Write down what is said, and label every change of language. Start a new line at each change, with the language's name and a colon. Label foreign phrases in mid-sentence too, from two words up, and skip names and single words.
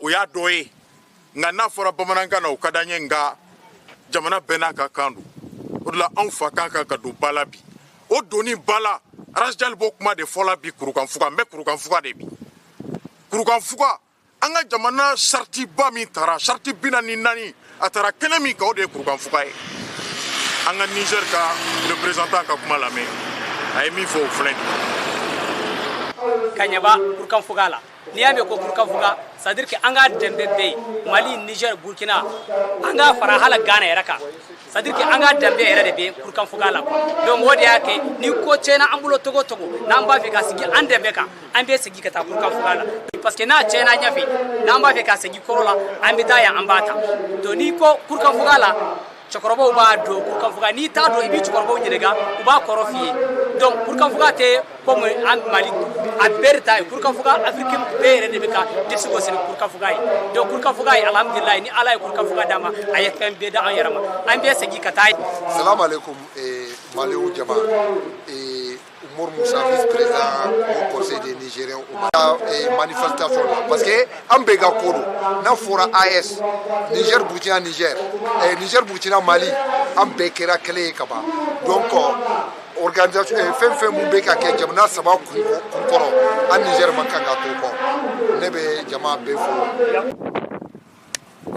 Bambara: o y'a dɔ ye nka n'a fɔra bamanankan na o ka d'an ye nka jamana bɛɛ n'a ka kan don o de la anw fa kan ka don ba la bi o donni ba la Rajal b'o kuma de fɔla bi kurukanfuga n bɛ kurukanfuga de bi kurukanfuga an ka jamana sariti ba min taara sariti 44 a taara kɛnɛ min kan o de ye kurukanfuga ye an ka Niger ka représentant ka kuma lamɛn a ye min fɔ o filɛ ka ɲɛba kurukanfuga la n'i y'a mɛn ko kurukanfuga
French: c'est à dire que
Bambara: an ka dɛmɛ bɛ yen Mali Niger Burkina an ka fara hala Ghana yɛrɛ kan
French: c'est à dire que
Bambara: an ka dɛmɛ yɛrɛ de bɛ kurukanfuga la donc o de y'a kɛ ni ko tiɲɛna an bolo togo togo n'an b'a fɛ ka sigi an dɛmɛ kan an bɛ segin ka taa kurukanfuga la parce que n'a tiɲɛna ɲɛfɛ n'an b'a fɛ ka segin kɔrɔ la an bɛ taa yan an b'a ta donc n'i ko kurukanfuga la cɛkɔrɔbaw b'a dɔn kurukanfuga n'i t'a dɔn i bɛ cɛkɔrɔbaw ɲininka u b'a kɔrɔ f'i ye donc kurukanfuga tɛ comme an Mali a bɛɛ de ta ye kurukanfuga africain bɛɛ yɛrɛ de bɛ ka disi gosi ni kurukanfuga ye donc kurukanfuga ye alhamdulilayi ni Ala ye kurukanfuga d'an ma a ye fɛn bɛɛ da an yɛrɛ ma an bɛ segin ka taa.
Arabic: سلام عليكم
Bambara: Maliw jama Umaru Musa
French: vice-président au conseil des Nigériens manifestation là parce que
Bambara: an bɛɛ ka ko don n'a fɔra AES Niger Burkina Niger Niger Burkina Mali an bɛɛ kɛra kelen ye ka ban donc organisation fɛn fɛn mun bɛ ka kɛ jamana saba kun kɔrɔ an Niger man kan ka to kɔ ne bɛ jama bɛɛ fo